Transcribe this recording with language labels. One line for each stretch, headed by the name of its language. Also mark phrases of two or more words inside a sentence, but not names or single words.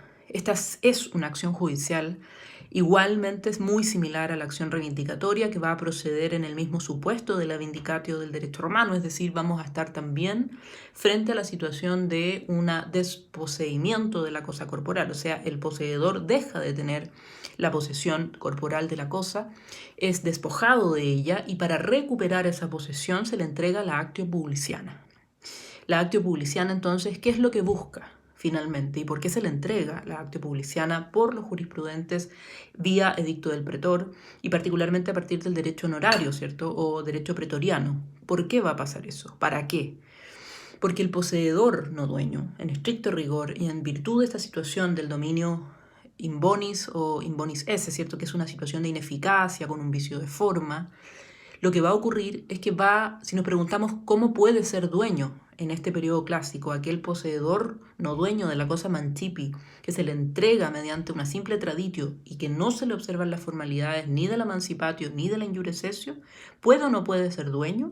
Spanish: Esta es una acción judicial. Igualmente es muy similar a la acción reivindicatoria que va a proceder en el mismo supuesto de la vindicatio del derecho romano, es decir, vamos a estar también frente a la situación de un desposeimiento de la cosa corporal, o sea, el poseedor deja de tener la posesión corporal de la cosa, es despojado de ella y para recuperar esa posesión se le entrega la
Latin: actio publiciana.
Spanish: La
Latin: actio publiciana
Spanish: entonces, ¿qué es lo que busca? Finalmente, y por qué se le entrega la
Latin: actio publiciana
Spanish: por los jurisprudentes vía edicto del pretor y particularmente a partir del derecho honorario, ¿cierto? O derecho pretoriano. ¿Por qué va a pasar eso? ¿Para qué? Porque el poseedor no dueño, en estricto rigor y en virtud de esta situación del dominio
Latin: in bonis
Spanish: o
Latin: in bonis esse,
Spanish: ¿cierto? Que es una situación de ineficacia con un vicio de forma, lo que va a ocurrir es que si nos preguntamos cómo puede ser dueño en este periodo clásico, aquel poseedor no dueño de la cosa mantipi, que se le entrega mediante una simple traditio y que no se le observan las formalidades ni de la mancipatio ni de la
Latin: injure cessio,
Spanish: ¿puede o no puede ser dueño?